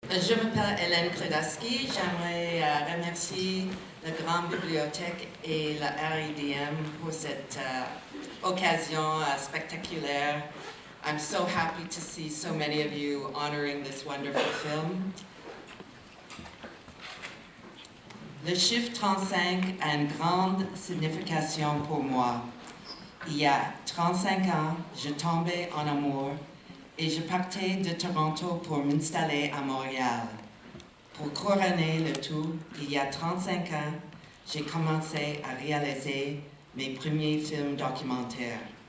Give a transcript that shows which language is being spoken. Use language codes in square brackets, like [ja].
[fr] Je m'appelle Hélène Kredaski. J'aimerais remercier la Grande Bibliothèque et la RIDM pour cette occasion spectaculaire. [en] I'm so happy to see so many of you honoring this wonderful film. [fr] Le chiffre 35 a une grande signification pour moi. Il y a 35 ans, je tombais en amour et je partais de Toronto pour m'installer à Montréal. Pour couronner le tout, il y a 35 ans, j'ai commencé à réaliser mes premiers films documentaires.